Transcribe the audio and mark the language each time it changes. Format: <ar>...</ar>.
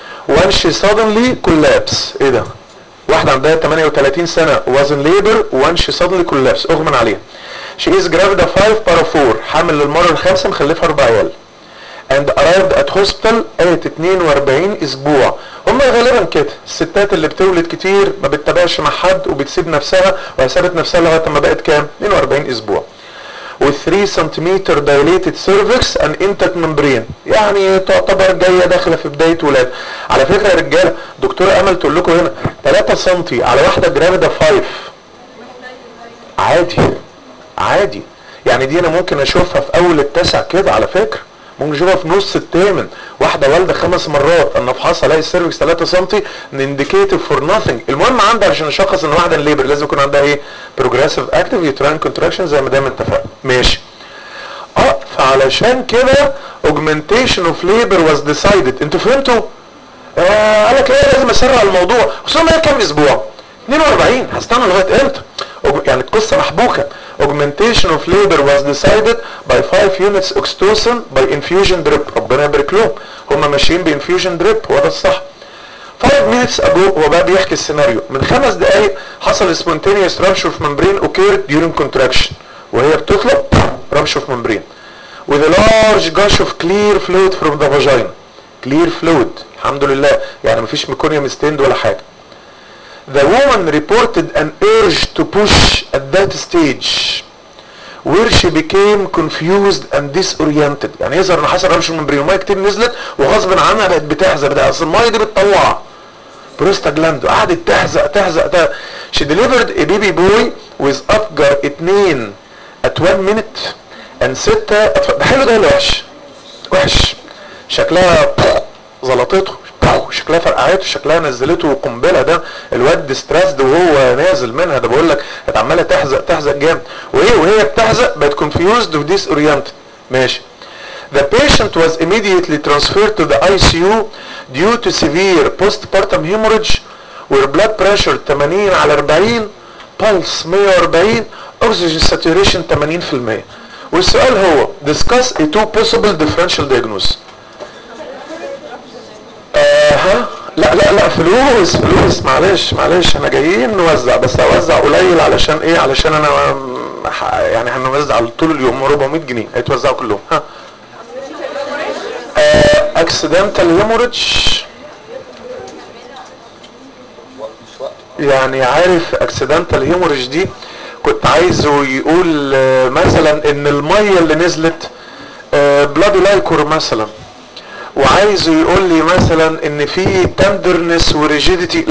<en>When she suddenly collapse.</en> <ar>ايه ده؟ واحدة عندها 38 سنة</ar> <en>was in labor when she suddenly collapse.</en> <ar>اغمن عليها.</ar> <en>She is gravid 5/4.</en> <ar>حامل للمرة الخامسة، مخلفها 4 عيال.</ar> <en>And arrived at hospital at 42 اسبوع.</en> <ar>هما غالبا كده الستات اللي بتولد كتير ما بتتابعش مع حد وبتسيب نفسها، وسابت نفسها لغاية ما بقت كام؟ 42 اسبوع.</ar> <en>With 3 centimetre dilated cervix and intact membrane.</en> <ar>يعني تعتبر جايه داخله في بدايه ولاد. على فكره يا رجاله، دكتوره امل تقول لكم هنا 3 سنتي على واحده جرافيدا 5 عادي عادي. يعني دي انا ممكن اشوفها في اول التاسع كده، على فكره ممكن اشوفها في نص الثامن. واحده والده 5 مرات انا افحصها الاقي السيرفكس 3 سنتي،</ar> <en>Indicative for nothing.</en> <ar>المهم عندها، عشان اشخص ان واحده ليبر لازم يكون عندها ايه؟ بروجريسيف اكتيف يوتراين كونتراكشن زي ما دايما اتفقنا. ماشي.</ar> <en>فعلشان كده augmentation of labour was decided.</en> <ar>انتوا فهمتوا؟ قال لك ايه؟ لازم اسرع الموضوع. خصوصا كام اسبوع؟ 42. هستنى لغايه امتى؟ يعني القصه محبوكه.</ar> <en>Augmentation of labor was decided by 5 units oxytocin by infusion drip.</en> <ar>ربنا يبارك لهم. هما ماشيين بانفيوجن دريب، هو ده الصح.</ar> <en>5 minutes ago</en> <ar>هو بقى بيحكي السيناريو. من 5 دقايق حصل</ar> <en>spontaneous rupture of membrane occurred during contraction.</en> <ar>وهي بتخلق</ar> <en>rupture of membrane. With a large gush of clear fluid from the vagina. Clear fluid.</en> <ar>الحمد لله. يعني مفيش ميكونيوم ستيند ولا حاجة.</ar> <en>The woman reported an urge to push at that stage where she became confused and disoriented.</en> <ar>يعني يظهر ان حصل رمش الممبرين وميه كتير نزلت وغصب عنها بقت بتحزق. ده اصل الميه دي بتطلع بروستا جلاند. قعدت تحزق.</ar> <en>She delivered a baby boy with Apgar 2 at 1 minute and 6 at 5.</en> <ar>ده حلو ده ولا وحش؟ وحش. شكلها زلطته، شكلها فرقعته، شكلها نزلته قنبله. ده الواد ديستريسد وهو نازل منها. ده بقول لك كانت عماله تحزق جامد. وهي بتحزق بقت كونفيوزد وديس اورينت. ماشي.</ar> <en>The patient was immediately transferred to the ICU due to severe postpartum hemorrhage where blood pressure 80 على 40، pulse 140، oxygen saturation 80%.</en> <ar>والسؤال هو</ar> <en>discuss a two possible differential diagnosis.</en> <ar>لا فلوس معلش انا جايين نوزع، بس اوزع قليل علشان ايه؟ علشان انا يعني هنوزع على طول اليوم 400 جنيه هيتوزعوا كلهم. ها اكسيدنتال هيموريدج يعني عارف اكسيدنتال هيموريدج دي كنت عايزه يقول مثلا ان الميه اللي نزلت بلادي لايكور مثلا وعايزه يقول لي مثلا ان في تندرنس وريجيديتي.</ar>